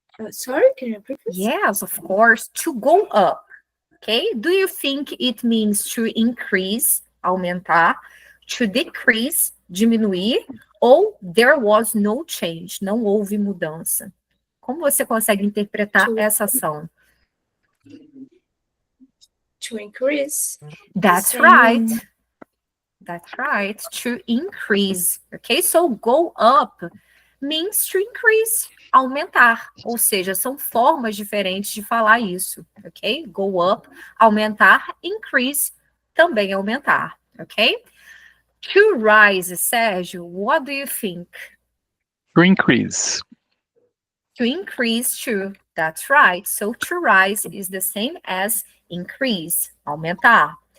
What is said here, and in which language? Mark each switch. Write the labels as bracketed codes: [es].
[en] Sorry, can you repeat this? Yes, of course, to go up, okay? Do you think it means to increase, aumentar, to decrease, diminuir, ou there was no change, [pt] não houve mudança? Como você consegue interpretar essa ação? [en] To increase. That's right. That's right, to increase, okay? So go up means to increase, [pt] aumentar, ou seja, são formas diferentes de falar isso, ok? [en] Go up, aumentar, increase, também aumentar, ok? To rise, Sérgio, what do you think? To increase. To increase, to, that's right. So to rise is the same as increase, aumentar.